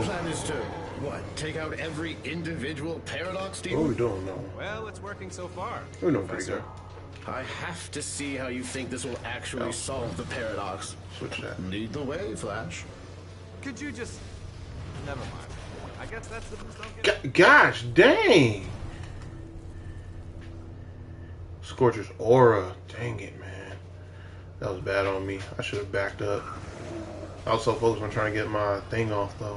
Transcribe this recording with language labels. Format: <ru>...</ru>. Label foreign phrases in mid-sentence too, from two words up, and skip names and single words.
<en>your plan is to, what, take out every individual paradox What demon? are we doing now? Well, it's working so far. We're doing pretty good. I have to see how you think this will actually solve the paradox. Switch that. Lead the way, Flash. Could you just... Never mind. I guess that's the boost I'll get. Gosh dang! Scorcher's aura. Dang it, man. That was bad on me. I should have backed up. I was so focused on trying to get my thing off, though.</en>